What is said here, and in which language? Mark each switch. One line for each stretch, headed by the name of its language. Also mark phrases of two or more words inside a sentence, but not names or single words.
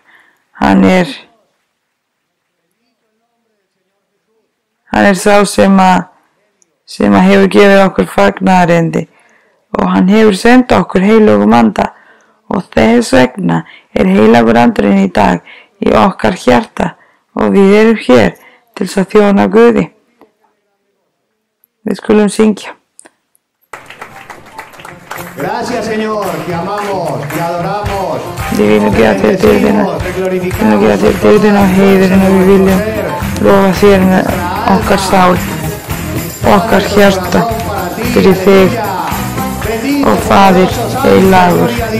Icelandic: Hann sá sem hefur gefið okkur fagnaðarerindi og hann hefur sent okkur heilögum anda og þess vegna heilagur andurinn í dag í okkar hjarta og við erum hér til þess að þjóna Guði. Við skulum syngja.
Spanish: Gracias, Señor, te amamos, te adoramos.
Icelandic: Við viljum gefa þér dýrðina. Við viljum gefa þér dýrðina og heiðurinn og við viljum lofa þér með okkar sál, okkar hjarta fyrir þig og Faðir heilagur.